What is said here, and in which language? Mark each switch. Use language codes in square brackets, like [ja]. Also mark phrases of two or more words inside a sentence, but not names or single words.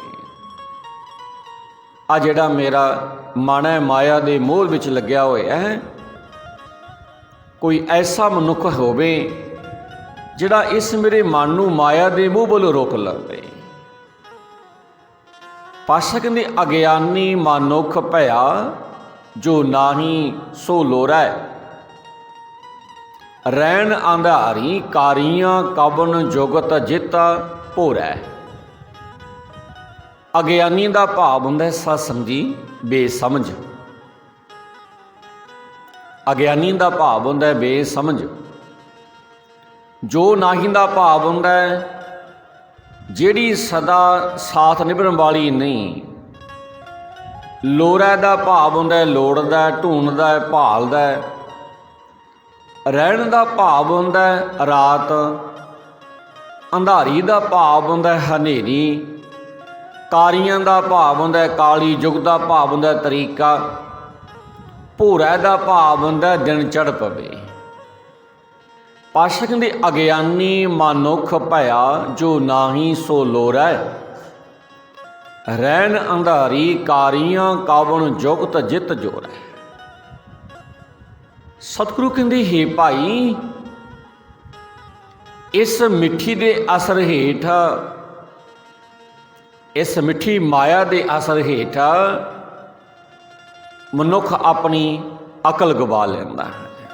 [pa] ਆ ਜਿਹੜਾ ਮੇਰਾ ਮਨ ਹੈ ਮਾਇਆ ਦੇ ਮੋਹ ਵਿਚ ਲੱਗਿਆ ਹੋਇਆ ਹੈ, ਕੋਈ ਐਸਾ ਮਨੁਖ ਹੋਵੇ ਜਿਹੜਾ ਇਸ ਮੇਰੇ ਮਨ ਨੂੰ ਮਾਇਆ ਦੇ ਮੂੰਹ ਵੱਲੋਂ ਰੋਕ ਲਵੇ। ਪਾਤਸ਼ਾਹ ਕਹਿੰਦੇ ਅਗਿਆਨੀ ਮਨੁਖ ਭਇਆ ਜੋ ਨਾਹੀ ਸੋ ਲੋਰੈ, ਰੈਨ ਅੰਧਾਰੀ ਕਾਰੀਆਂ ਕਵਨ ਜੁਗਤ ਜਿਤ ਭੋਰੈ। ਅਗਿਆਨੀ ਕਾ ਭਾਵ ਹੁੰਦਾ ਹੈ ਸਤਸੰਗ ਜੀ ਬੇਸਮਝ। ਅਗਿਆਨੀ ਕਾ ਭਾਵ ਹੁੰਦਾ ਹੈ ਬੇਸਮਝ। ਜੋ ਨਾਹੀ ਕਾ ਭਾਵ ਹੁੰਦਾ ਹੈ ਜਿਹੜੀ ਸਦਾ ਸਾਥ ਨਿਭਣ ਵਾਲੀ ਨਹੀਂ। ਲੋਰੈ ਕਾ ਭਾਵ ਹੁੰਦਾ ਹੈ ਲੋੜਦਾ, ਢੂੰਢਦਾ, ਭਾਲਦਾ। ਰਹਣ ਕਾ ਭਾਵ ਹੁੰਦਾ ਹੈ ਰਾਤ। ਅੰਧਾਰੀ ਕਾ ਭਾਵ ਹੁੰਦਾ ਹੈ ਹਨੇਰੀ। ਕਾਰੀਆਂ ਕਾ ਭਾਵ ਹੁੰਦਾ ਹੈ ਕਾਲੀ, ਜੁਗ ਕਾ ਭਾਵ ਹੁੰਦਾ ਹੈ ਤਰੀਕਾ। ਭੋਰੈ ਕਾ ਭਾਵ ਹੁੰਦਾ ਹੈ ਦਿਨ ਚੜ੍ਹ ਪਵੇ। ਪਾਤਸ਼ਾਹ ਕਹਿੰਦੇ ਅਗਿਆਨੀ ਮਨੁਖ ਭਇਆ ਜੋ ਨਾਹੀ ਸੋ ਲੋਰੈ, ਰੈਨ ਅੰਧਾਰੀ ਕਾਰੀਆਂ ਕਾਵਨ ਜੁਗਤ ਜਿਤ ਜੋਰੈ। ਸਤਗੁਰੂ ਕਹਿੰਦੇ ਹੇ ਭਾਈ ਇਸ ਮਿੱਠੀ ਦੇ ਅਸਰ ਹੇਠ, ਇਸ ਮਿੱਠੀ ਮਾਇਆ ਦੇ ਅਸਰ ਹੇਠ ਮਨੁਖ ਅਪਨੀ ਅਕਲ ਗਵਾ ਲੈਂਦਾ ਹੈ।